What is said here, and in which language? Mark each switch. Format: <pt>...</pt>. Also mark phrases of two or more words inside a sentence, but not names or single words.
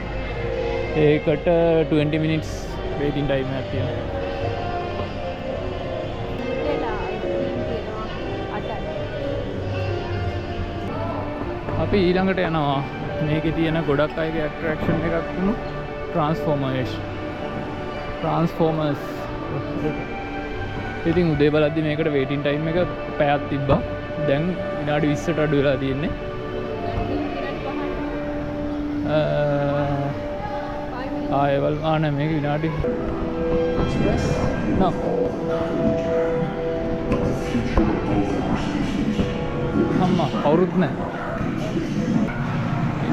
<si>ඒකට</si> <en>20 minutes waiting time</en> <si>එකක් තියෙනවා. අපි ඊළඟට යනවා මේකේ තියෙන ගොඩක් අයගේ attraction එකක් වුණු Transformers. ඉතින් උදේ බලද්දි මේකට</si> <en>waiting time</en> <si>එක පැයක් තිබ්බා. දැන් විනාඩි 20ට අඩු වෙලා තියෙන්නේ. ඒවල් ආන මේක විනාඩි no අම්මා කවුරුත් නැහැ.</si>